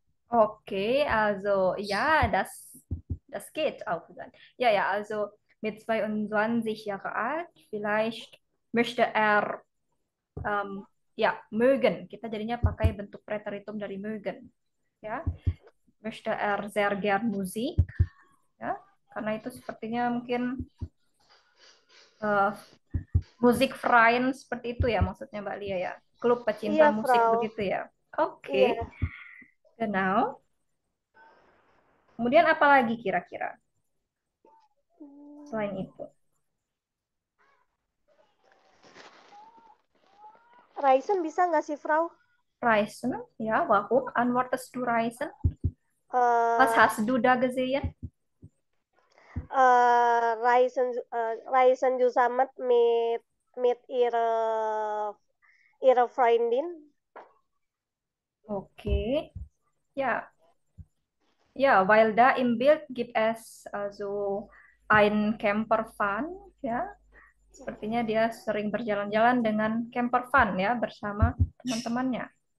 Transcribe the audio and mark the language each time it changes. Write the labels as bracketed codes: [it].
[de] okay, also ja, das geht auch dann. Ja, ja, also mit 22 Jahre alt, vielleicht möchte er ya mögen. [id] Kita jadinya pakai bentuk preteritum dari mögen. Ya, möchte er sehr gern Musik. Ya, karena itu sepertinya mungkin eh, Musikverein seperti itu ya maksudnya Mbak Lia ya. Klub pecinta musik [de] Frau. [id] begitu ya. Iya. Oke, genau. Kemudian apa lagi kira-kira selain itu? Raisen bisa nggak sih, Frau? [de] Reisen, ja, warum antwortest du Reisen? Was Eh, hast du da gesehen? Raisen zusammen mit ihrer Freundin. Okay, ja, ja, weil da im Bild gibt es also ein Campervan, ya. [id] Sepertinya dia sering berjalan-jalan dengan campervan ya bersama teman-temannya.